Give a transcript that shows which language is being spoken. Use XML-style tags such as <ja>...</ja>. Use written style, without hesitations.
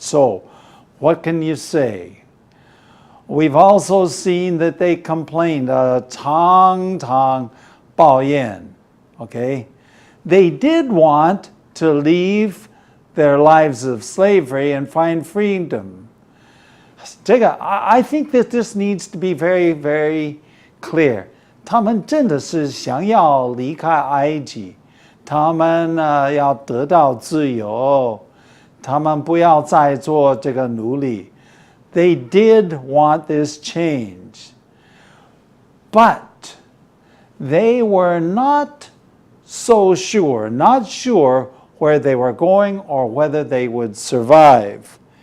<en>So, what can you say? We've also seen that they complained,</en> <zh>常常抱怨,</zh> <en>okay? They did want to leave their lives of slavery and find freedom. I think that this needs to be very, very clear.</en> <zh>他们真的是想要离开埃及，他们要得到自由，他们不要再做这个奴隶。</zh> <en>They did want this change, but they were not so sure, not sure where they were going or whether they would survive.</en>